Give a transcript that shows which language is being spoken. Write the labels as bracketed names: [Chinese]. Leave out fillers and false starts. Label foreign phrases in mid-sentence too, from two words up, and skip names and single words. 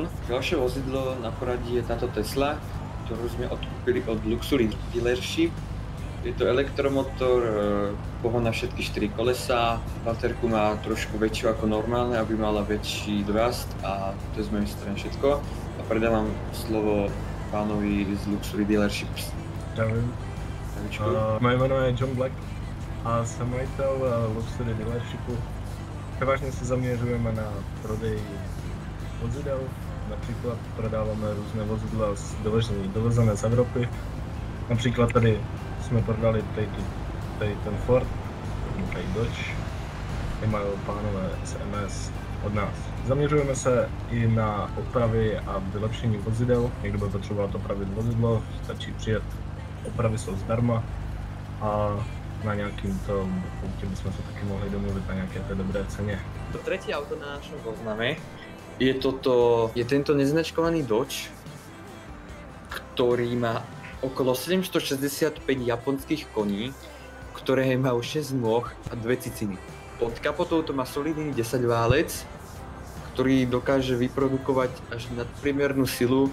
[Slovak] Ďalšie vozidlo na poradí je táto Tesla, ktorú sme odkúpili od Luxury Dealership. Je to elektromotor, pohon na všetky 4 kolesá, baterku má trošku väčšiu ako normálne, aby mala väčší dojazd a to je z mojej strany všetko. A predávam slovo pánovi z Luxury Dealership. [Czech] Zdravím. Moje jméno je John Black a jsem majitel Luxury Dealershipu. Převážně se zaměřujeme na prodej vozidel, například prodáváme různé vozidla dovezené z Evropy. Například tady jsme prodali tady ten Ford, tady Dodge, ty mají pánové z MS od nás. Zaměřujeme se i na opravy a vylepšení vozidel. Někdo by potřeboval opravit vozidlo, stačí přijet, opravy jsou zdarma a na nějakým tom poutě bychom se taky mohli domluvit na nějaké té dobré ceně. [Slovak] To tretie auto na našom zozname je tento neznačkovaný Dodge, ktorý má okolo 765 japonských koní, ktoré majú 6 nôh a 2 ciciny. Pod kapotou to má solidný 10 válec, ktorý dokáže vyprodukovať až nadpriemernú silu.